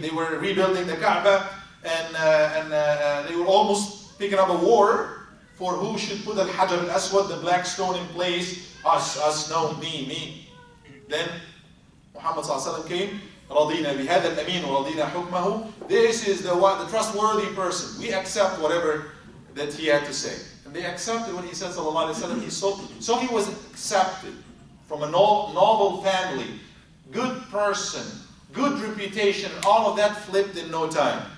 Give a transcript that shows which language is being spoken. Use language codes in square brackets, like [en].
[en] They were rebuilding the Kaaba, and they were almost picking up a war for who should put al-Hajar al-Aswad, the black stone, in place. Us, no, me. Then Muhammad ﷺ came. [ar] رضينا بهذا الأمين ورضينا حكمه. [en] This is the trustworthy person. We accept whatever that he had to say. And they accepted what he said, sallallahu alaihi wasallam. So he was accepted from a noble family, good person, good reputation, and all of that flipped in no time.